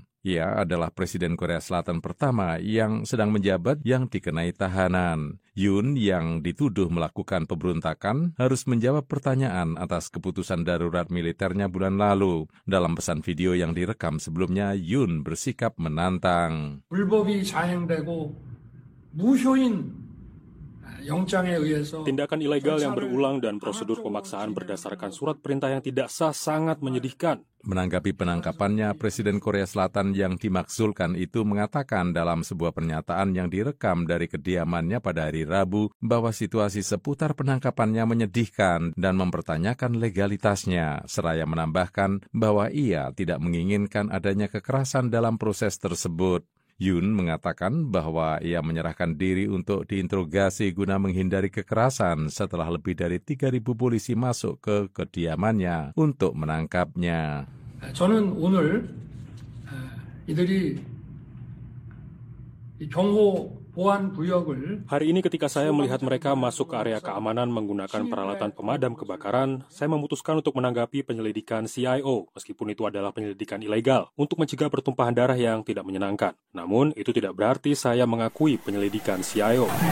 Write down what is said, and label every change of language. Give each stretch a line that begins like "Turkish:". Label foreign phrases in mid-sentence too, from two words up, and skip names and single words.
Indonesian: Ia adalah Presiden Korea Selatan pertama yang sedang menjabat yang dikenai tahanan. Yoon yang dituduh melakukan pemberontakan harus menjawab pertanyaan atas keputusan darurat militernya bulan lalu. Dalam pesan video yang direkam sebelumnya, Yoon bersikap menantang.
Korean: 불법이 자행되고 무효인
Indonesian: tindakan ilegal yang berulang dan prosedur pemaksaan berdasarkan surat perintah yang tidak sah sangat menyedihkan. Menanggapi penangkapannya, Presiden Korea Selatan yang dimakzulkan itu mengatakan dalam sebuah pernyataan yang direkam dari kediamannya pada hari Rabu bahwa situasi seputar penangkapannya menyedihkan dan mempertanyakan legalitasnya, seraya menambahkan bahwa ia tidak menginginkan adanya kekerasan dalam proses tersebut. Yoon mengatakan bahwa ia menyerahkan diri untuk diinterogasi guna menghindari kekerasan setelah lebih dari 3.000 polisi masuk ke kediamannya untuk menangkapnya.
Korean: 저는 오늘 이들이 경호 보안 구역을
Indonesian: Hari ini ketika saya melihat mereka masuk ke area keamanan menggunakan peralatan pemadam kebakaran, saya memutuskan untuk menanggapi penyelidikan CIO, meskipun itu adalah penyelidikan ilegal, untuk mencegah pertumpahan darah yang tidak menyenangkan. Namun, itu tidak berarti saya mengakui penyelidikan CIO.